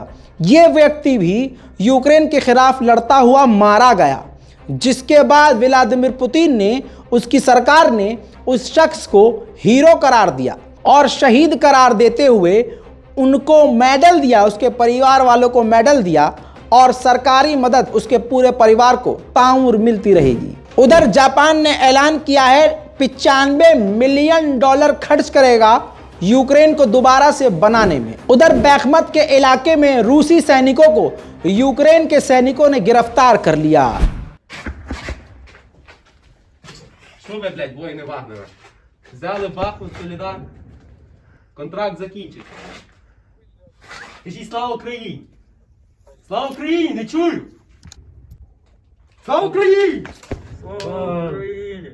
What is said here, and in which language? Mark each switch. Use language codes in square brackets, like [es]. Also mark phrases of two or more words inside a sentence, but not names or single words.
[hi] ये व्यक्ति भी यूक्रेन के खिलाफ लड़ता हुआ मारा गया, जिसके बाद व्लादिमीर पुतिन ने, उसकी सरकार ने उस शख्स को हीरो करार दिया और शहीद करार देते हुए उनको मेडल दिया, उसके परिवार वालों को मेडल दिया और सरकारी मदद उसके पूरे परिवार को ताउम्र मिलती रहेगी। उधर जापान ने ऐलान किया है 95 मिलियन डॉलर खर्च करेगा यूक्रेन को दोबारा से बनाने में। उधर बैखमत के इलाके में रूसी सैनिकों को यूक्रेन के सैनिकों ने गिरफ्तार कर लिया। [uk] Що ви, блядь, воїни Вагнера? Взяли Бахмут, Солідар, контракт закінчить. Кажіть слава Україні! Слава Україні, не чую! Слава Україні! Слава Україні!